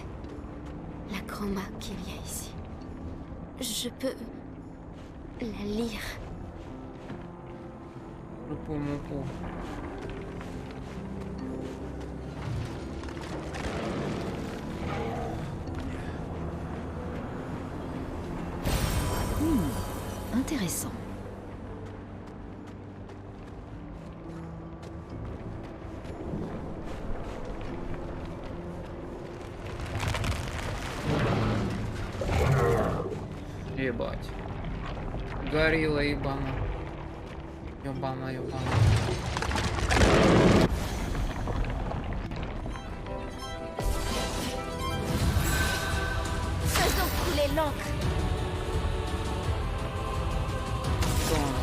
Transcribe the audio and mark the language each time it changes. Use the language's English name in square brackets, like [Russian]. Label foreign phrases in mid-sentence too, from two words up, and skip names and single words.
[French] La chroma qu'il y a ici. Je peux la lire. Le pot, mon pot. Intéressant. [Russian] Ебать. Горилла ебана. Ебана, ебана. [French] Faisons couler l'encre. [Russian] Что она?